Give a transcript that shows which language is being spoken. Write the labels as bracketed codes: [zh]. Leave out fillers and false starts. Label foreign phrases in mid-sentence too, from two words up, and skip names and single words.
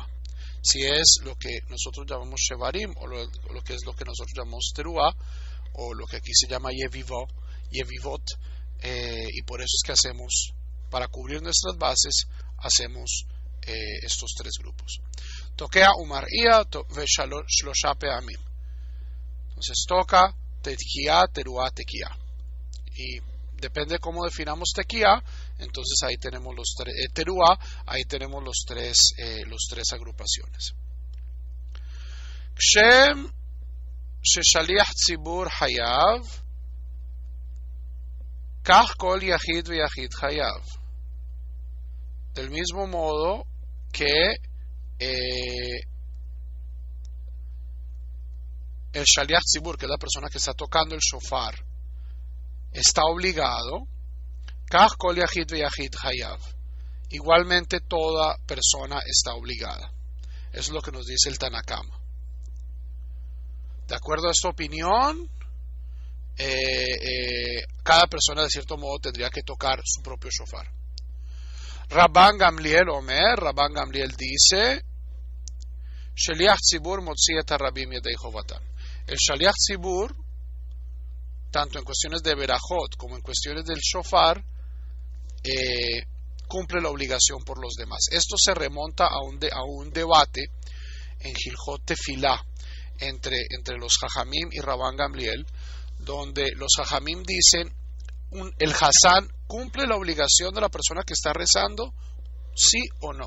[es] Si es lo que nosotros llamamos shevarim, o lo que es lo que nosotros llamamos teruah, o lo que aquí se llama yevivot, y por eso es que hacemos, para cubrir nuestras bases, hacemos estos 3 grupos. [he] תוקע ומריע ושלשה פעמים. [es] Entonces toca [he] תקיעה, תרועה, תקיעה. [es] Y depende cómo definamos tekiah, entonces ahí tenemos los 3 teruah, ahí tenemos los tres agrupaciones. [he] כשם ששליח ציבור חייב כך כל יחיד ויחיד חייב. [es] Del mismo modo que el [he] שליח ציבור, [es] que es la persona que está tocando el shofar, está obligado, [he] כך כל יחיד ויחיד חייב. [es] Igualmente toda persona está obligada. Eso es lo que nos dice el Tanakama. De acuerdo a esta opinión, cada persona de cierto modo tendría que tocar su propio shofar. [he] רבן גמליאל אומר, רבן גמליאל dice, שליח ציבור מוציא את הרבים ידי חובתן. [es] El [he] שליח ציבור, [es] tanto en cuestiones de Berajot como en cuestiones del shofar, cumple la obligación por los demás. Esto se remonta a un debate en Hilchot Tefilá entre los Jajamim y Rabban Gamliel, donde los Jajamim dicen, el Hazán cumple la obligación de la persona que está rezando, sí o no.